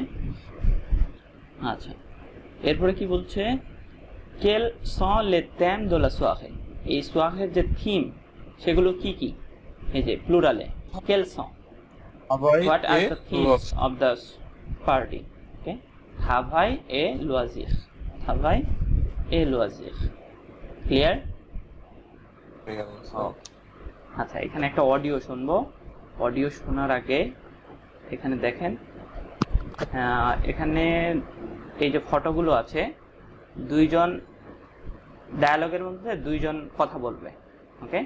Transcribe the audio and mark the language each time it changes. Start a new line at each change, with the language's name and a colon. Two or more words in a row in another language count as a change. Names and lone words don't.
Bangla: আচ্ছা, এরপরে কি বলছে?
French: Quels sont les thèmes de la soirée,
Bangla: এই সোয়াখের যে থিম সেগুলো কি কি? এই যে প্লুরালে,
French: Quels sont,
English: What are the themes of the party,
Bangla: ওকে।
French: travail et loisir, travail et loisir,
Bangla: ক্লিয়ার? আচ্ছা, এখানে একটা অডিও শুনবো। অডিও শোনার আগে এখানে দেখেন, এখানে এই যে ফটোগুলো আছে, দুইজন ডায়ালগের মধ্যে দুইজন কথা বলবে, ওকে।